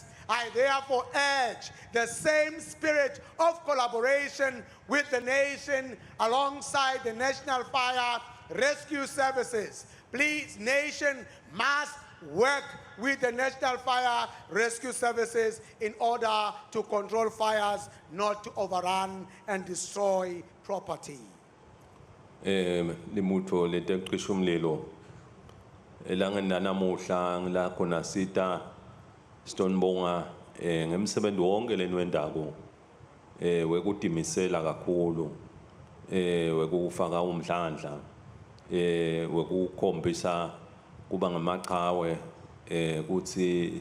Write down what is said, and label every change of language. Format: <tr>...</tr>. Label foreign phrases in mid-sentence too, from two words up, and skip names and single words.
<en>I therefore urge the same spirit of collaboration with the nation alongside the National Fire Rescue Services. Please, nation must work with the National Fire Rescue Services in order to control fires, not to overrun and destroy property.</en> <ss>Limutho letecisha umlilo elangeni lanamuhla ngila khona sita Stonebonga ngemsebenzi wonke lenwendako wekudimisela kakhulu wekufaka umdlandla wekukhombisa kuba ngamaqhawe kuthi</ss>